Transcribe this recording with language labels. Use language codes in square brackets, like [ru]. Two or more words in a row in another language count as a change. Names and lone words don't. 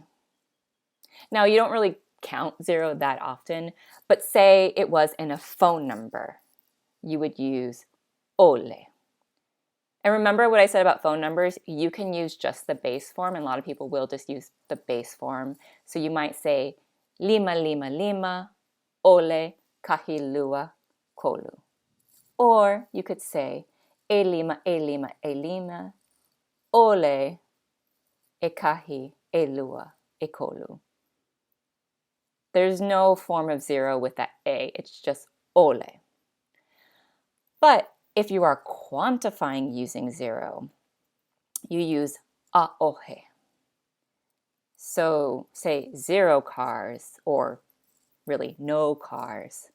[en] Now, you don't really count 0 that often, but say it was in a phone number, you would use ole. And remember what I said about phone numbers? You can use just the base form, and a lot of people will just use the base form. So you might say [haw] lima lima lima, ole kahilua kolu. [en] Or you could say [haw] e lima e lima e lima, ole e kahi e lua e kolu. [en] There's no form of 0 with that a, it's just ole. But if you are quantifying using 0, you use aohe. So say 0 cars, or really no cars.